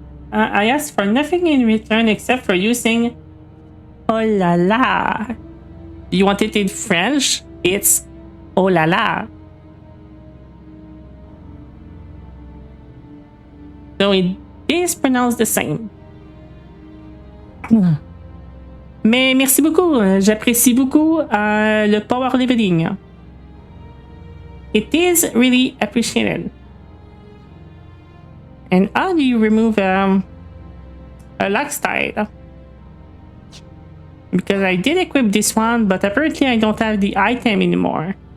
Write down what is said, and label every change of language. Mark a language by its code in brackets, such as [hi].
[en] I asked for nothing in return except for using oh la la. You want it in French? It's oh la la. So it is pronounced the same. [fr] Mais merci beaucoup. J'apprécie beaucoup le power leveling. [en] It is really appreciated. And how do you remove a lock style? Because I did equip this one, but apparently I don't have the item anymore.